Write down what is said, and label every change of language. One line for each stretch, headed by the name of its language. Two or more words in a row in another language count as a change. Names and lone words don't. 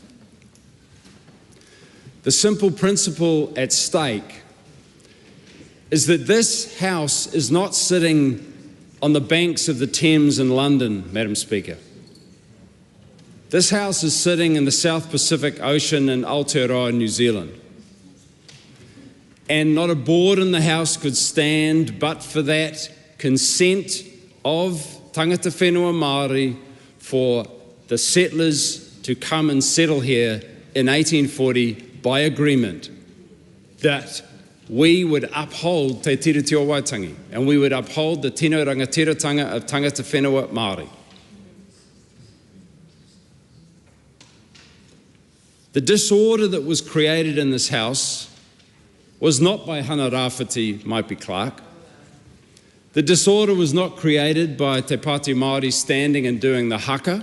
English: The simple principle at stake is that this House is not sitting on the banks of the Thames in London, Madam Speaker. This House is sitting in the South Pacific Ocean in Aotearoa, New Zealand. And not a board in the House could stand but for that consent of
Māori: tangata whenua Māori
English: for the settlers to come and settle here in 1840 by agreement that we would uphold Te Tiriti o Waitangi and we would uphold the
Māori: tino rangatiratanga
English: of
Māori: tangata whenua Māori.
English: The disorder that was created in this House was not by Hana Rāwhiti Maipi Clark. The disorder was not created by Te Pāti Māori standing and doing the haka.